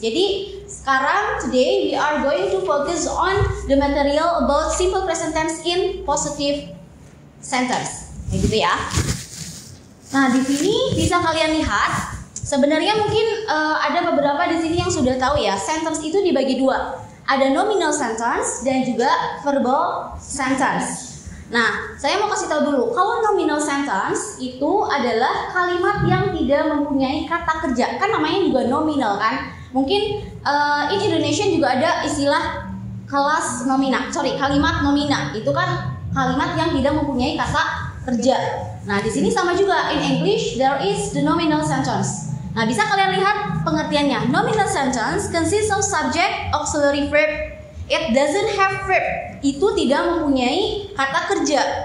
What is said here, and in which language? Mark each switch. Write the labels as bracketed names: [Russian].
[Indonesian] Jadi sekarang [English] today we are going to focus on the material about simple present tense in positive sentence. [Indonesian] Kayak gitu ya. Nah, di sini bisa kalian lihat sebenarnya mungkin ada beberapa di sini yang sudah tahu ya, sentence itu dibagi 2. Ada nominal sentence dan juga verbal sentence. Nah, saya mau kasih tahu dulu, kalau nominal sentence itu adalah kalimat yang tidak mempunyai kata kerja. Kan namanya juga nominal kan? Mungkin [English] in Indonesia [Indonesian] juga ada istilah kelas nomina, kalimat nomina. Itu kan kalimat yang tidak mempunyai kata kerja. Nah, di sini sama juga, [English] in English there is the nominal sentence. [Indonesian] Nah, bisa kalian lihat pengertiannya. [English] Nominal sentence consists of subject, auxiliary verb. It doesn't have verb. [Indonesian] Itu tidak mempunyai kata kerja.